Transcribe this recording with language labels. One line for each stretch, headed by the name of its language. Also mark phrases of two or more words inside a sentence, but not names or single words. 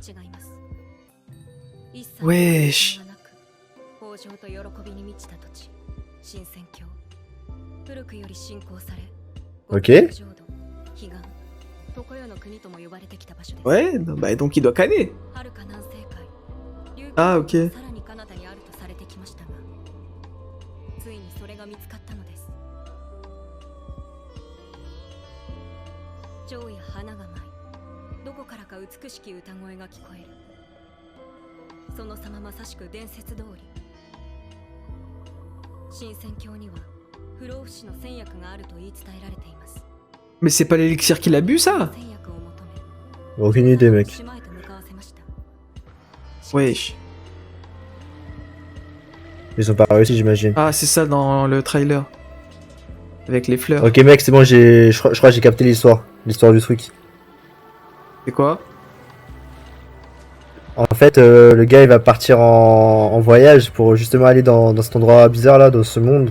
French: Wesh. Ok. Ouais, non, bah donc il doit canner. Ah, ok.
Japanese: 蝶や花が舞い、どこからか美しき歌声が聞こえる。その様まさしく伝説通り。神仙境には不老不死の仙薬があると言い伝えられています。
French: Mais c'est pas l'élixir qu'il a bu, ça?
Japanese: 仙薬を求め、
French: Aucune idée, mec.
Japanese: 島へと向かわせました。
French: Wesh. Ils ont pas réussi, j'imagine. Ah, c'est ça dans le trailer. Avec les fleurs. Ok, mec, c'est bon, je crois que j'ai capté l'histoire. L'histoire du truc. C'est quoi? En fait, le gars, il va partir en voyage pour justement aller dans cet endroit bizarre là, dans ce monde.